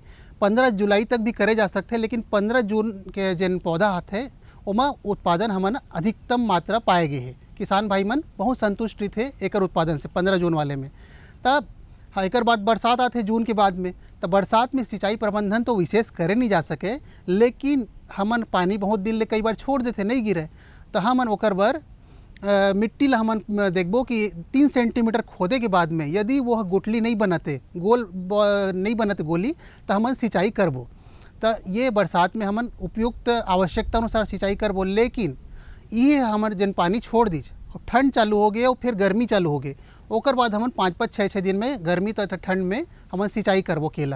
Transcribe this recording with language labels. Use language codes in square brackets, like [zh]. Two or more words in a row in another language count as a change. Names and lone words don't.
[hne] 15 जुलाई तक भी करे जा सकते हैं लेकिन 15 जून के जिन पौधा हाथ है उमा उत्पादन हमन अधिकतम मात्रा पाए गए हैं। किसान भाई मन बहुत संतुष्ट थे एक उत्पादन से 15 जून वाले में। तब हाँ एक बाद बरसात आते जून के बाद में, तब बरसात में सिंचाई प्रबंधन तो विशेष करे नहीं जा सके लेकिन हमन पानी बहुत दिन ले कई बार छोड़ देते नहीं गिरे तो हमन ओकर बर मिट्टी ला हमन देखबो कि 3 सेंटीमीटर खोदे के बाद में यदि वो गुठली नहीं बनते गोल नहीं बनते गोली तो हमन सिंचाई करबो। तो ये बरसात में हमन उपयुक्त आवश्यकता अनुसार सिंचाई करबो। लेकिन ये हमर जन पानी छोड़ दीज और ठंड चालू हो गए और फिर गर्मी चालू हो गए ओकर बाद हमन 5-5 6-6 दिन में गर्मी तथा ठंड में हमन सिंचाई करबो केला ला।